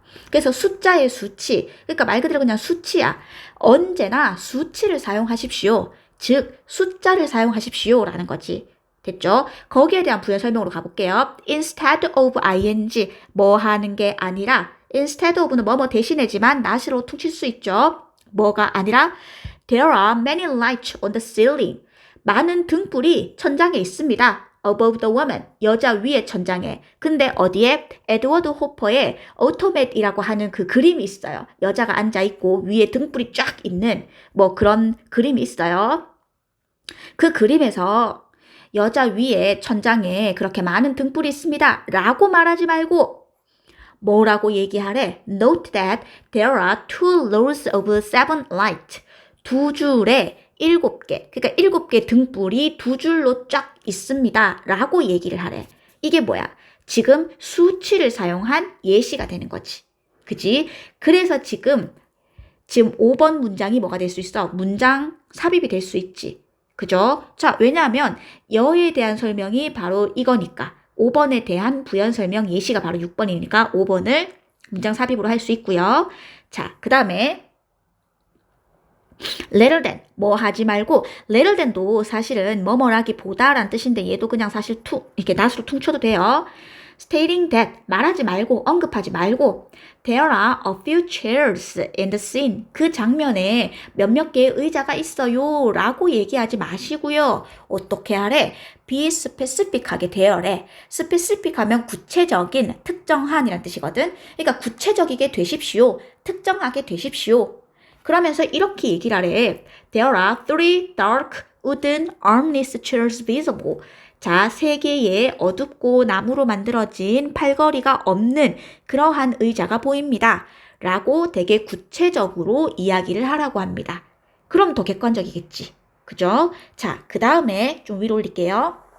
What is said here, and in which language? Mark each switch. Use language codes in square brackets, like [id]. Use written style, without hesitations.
[ko] 그래서 숫자의 수치. 그러니까 말 그대로 그냥 수치야. 언제나 수치를 사용하십시오. 즉 숫자를 사용하십시오 라는 거지. 됐죠? 거기에 대한 부연 설명으로 가볼게요. [en] instead of ing [ko] 뭐 하는 게 아니라 instead of는 뭐뭐 대신이지만 not으로 퉁칠 수 있죠. 뭐가 아니라 [en] there are many lights on the ceiling. [ko] 많은 등불이 천장에 있습니다. [en] above the woman. [ko] 여자 위에 천장에. 근데 어디에? 에드워드 호퍼의 automate이라고 하는 그 그림이 있어요. 여자가 앉아있고 위에 등불이 쫙 있는 뭐 그런 그림이 있어요. 그 그림에서 여자 위에 천장에 그렇게 많은 등불이 있습니다. 라고 말하지 말고 뭐라고 얘기하래? [en] Note that there are two rows of seven lights. [ko] 두 줄에 7개. 그러니까 7개 등불이 두 줄로 쫙 있습니다. 라고 얘기를 하래. 이게 뭐야? 지금 수치를 사용한 예시가 되는 거지. 그지? 그래서 지금 5번 문장이 뭐가 될 수 있어? 문장 삽입이 될 수 있지. 그죠? 자, 왜냐하면 여에 대한 설명이 바로 이거니까. 5번에 대한 부연 설명 예시가 바로 6번이니까 5번을 문장 삽입으로 할 수 있고요. 자, 그 다음에 [en] rather than [ko] 뭐 하지 말고 rather than도 사실은 뭐뭐라기보다 라는 뜻인데 얘도 그냥 사실 이렇게 not으로 퉁쳐도 돼요. [en] stating that [ko] 말하지 말고 언급하지 말고 [en] there are a few chairs in the scene [ko] 그 장면에 몇몇 개의 의자가 있어요 라고 얘기하지 마시고요. 어떻게 하래? be specific하게 되어래. specific 하면 구체적인, 특정한 이란 뜻이거든. 그러니까 구체적이게 되십시오. 특정하게 되십시오. 그러면서 이렇게 얘기를 하래. [en] There are three dark wooden armless chairs visible. [ko] 자, 3개의 어둡고 나무로 만들어진 팔걸이가 없는 그러한 의자가 보입니다. 라고 되게 구체적으로 이야기를 하라고 합니다. 그럼 더 객관적이겠지. 그죠? 자, 그 다음에 좀 위로 올릴게요.